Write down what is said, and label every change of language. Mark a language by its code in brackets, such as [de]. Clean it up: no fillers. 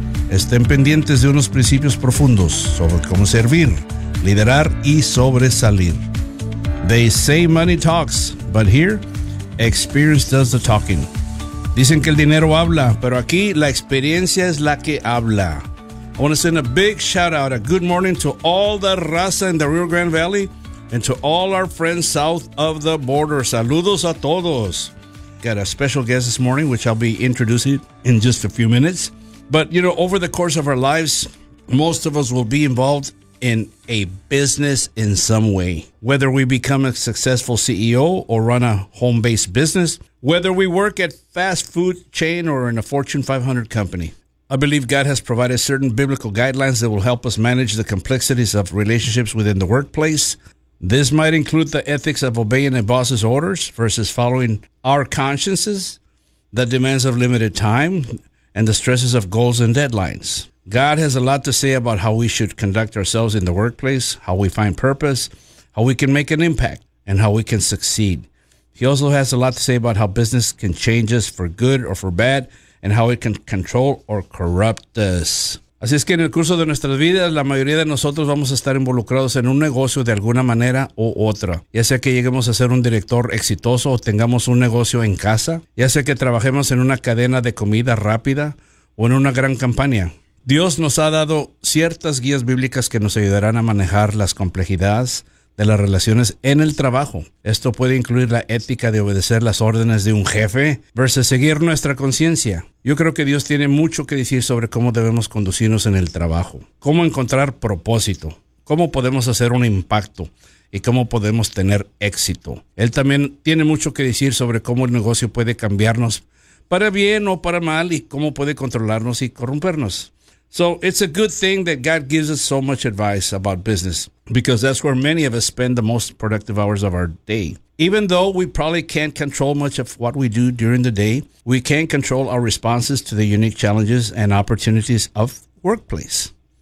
[es] Estén pendientes de unos principios profundos sobre cómo servir, liderar y sobresalir. [en] They say money talks, but here, experience does the talking. [es] Dicen que el dinero habla, pero aquí la experiencia es la que habla. [en] I want to send a big shout out, a good morning to all the raza in the Rio Grande Valley and to all our friends south of the border. [es] Saludos a todos. [en] Got a special guest this morning, which I'll be introducing in just a few minutes. But, you know, over the course of our lives, most of us will be involved in a business in some way. Whether we become a successful CEO or run a home-based business, whether we work at fast food chain or in a Fortune 500 company. I believe God has provided certain biblical guidelines that will help us manage the complexities of relationships within the workplace. This might include the ethics of obeying a boss's orders versus following our consciences, the demands of limited time, and the stresses of goals and deadlines. God has a lot to say about how we should conduct ourselves in the workplace, how we find purpose, how we can make an impact, and how we can succeed. He also has a lot to say about how business can change us for good or for bad, and how it can control or corrupt us. [es] Así es que en el curso de nuestras vidas, la mayoría de nosotros vamos a estar involucrados en un negocio de alguna manera u otra. Ya sea que lleguemos a ser un director exitoso o tengamos un negocio en casa, ya sea que trabajemos en una cadena de comida rápida o en una gran campaña. Dios nos ha dado ciertas guías bíblicas que nos ayudarán a manejar las complejidades de las relaciones en el trabajo. Esto puede incluir la ética de obedecer las órdenes de un jefe versus seguir nuestra conciencia. Yo creo que Dios tiene mucho que decir sobre cómo debemos conducirnos en el trabajo, cómo encontrar propósito, cómo podemos hacer un impacto y cómo podemos tener éxito. Él también tiene mucho que decir sobre cómo el negocio puede cambiarnos para bien o para mal y cómo puede controlarnos y corrompernos. [en] So it's a good thing that God gives us so much advice about business, because that's where many of us spend the most productive hours of our day. Even though we probably can't control much of what we do during the day, we can control our responses to the unique challenges and opportunities of workplace.